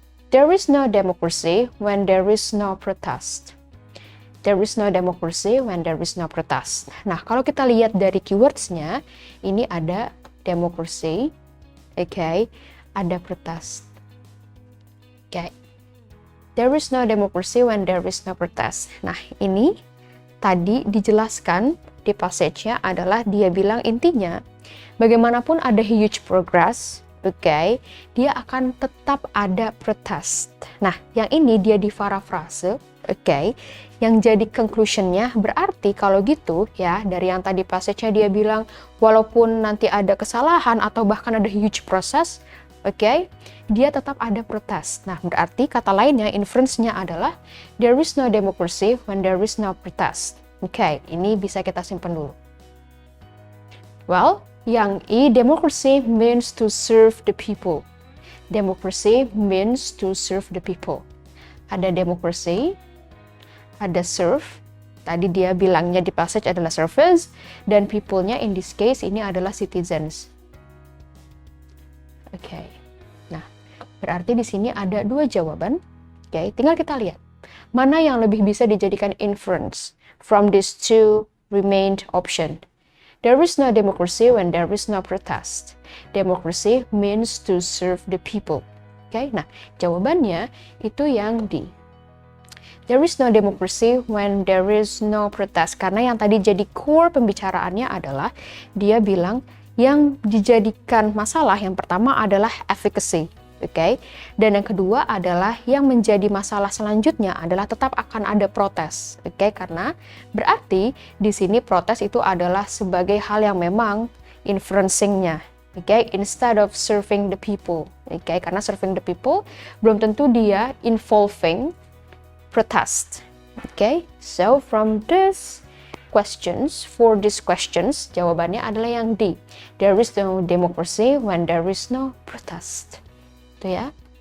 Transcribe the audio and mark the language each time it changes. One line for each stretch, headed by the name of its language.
English: There is no democracy when there is no protest. There is no democracy when there is no protest.
Indonesian: Nah, kalau kita lihat dari keywords-nya, ini ada democracy, oke? Ada protest. Okay.
English: There is no democracy when there is no protest.
Indonesian: Nah, ini tadi dijelaskan di passage-nya adalah dia bilang intinya bagaimanapun ada
English: huge progress,
Indonesian: oke, dia akan tetap ada protest. Nah, yang ini dia diparafrase, oke, yang jadi conclusion-nya berarti kalau gitu ya, dari yang tadi passage-nya dia bilang walaupun nanti ada kesalahan atau bahkan ada
English: huge process,
Indonesian: oke, dia tetap ada protes. Nah, berarti kata lainnya, inference-nya adalah
English: there is no democracy when there is no protest.
Indonesian: Oke, ini bisa kita simpan dulu.
English: Well,
Indonesian: yang E,
English: democracy means to serve the people. Democracy means to serve the people.
Indonesian: Ada democracy, ada serve. Tadi dia bilangnya di passage adalah service, dan people-nya in this case ini adalah citizens. Oke. Nah, berarti di sini ada dua jawaban. Oke, tinggal kita lihat mana yang lebih bisa dijadikan inference
English: from these two remained option. There is no democracy when there is no protest. Democracy means to serve the people.
Indonesian: Oke, nah jawabannya itu yang D.
English: There is no democracy when there is no protest.
Indonesian: Karena yang tadi jadi core pembicaraannya adalah dia bilang yang dijadikan masalah yang pertama adalah efficacy. Oke, dan yang kedua adalah yang menjadi masalah selanjutnya adalah tetap akan ada protes. Oke, karena berarti di sini protes itu adalah sebagai hal yang memang influencing-nya.
English: Oke, instead of serving the people.
Indonesian: Oke, karena
English: serving the people
Indonesian: belum tentu dia
English: involving protest. Okay, so from this questions, for these questions,
Indonesian: jawabannya adalah yang D.
English: There is no democracy when there is no protest.
Indonesian: Itu ya.